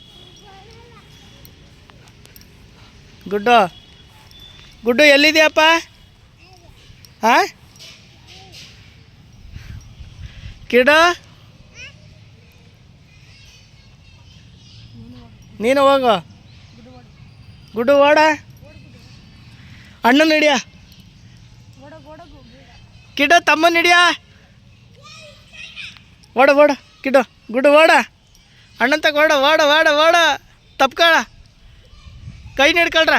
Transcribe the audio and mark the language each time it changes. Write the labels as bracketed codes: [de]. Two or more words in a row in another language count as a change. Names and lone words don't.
[kn] ಗುಡ್ಡು ಗುಡ್ಡು ಎಲ್ಲಿದೆಯಪ್ಪ? ಹಾಂ, ಕಿಡ ನೀನು ಹೋಗು. ಗುಡ್ಡು ಓಡ, ಅಣ್ಣನ ಹಿಡಿಯ. ಕಿಡ ತಮ್ಮನ ಹಿಡಿಯ. ಓಡ ಓಡ ಕಿಡ, ಗುಡ್ಡು ಓಡ, ಅಣ್ಣನ ತಗ ಓಡ ಓಡ ಓಡ ಓಡ. ತಪ್ಕೊಳ, ಕೈ ಹಿಡ್ಕೊಳ್ರ.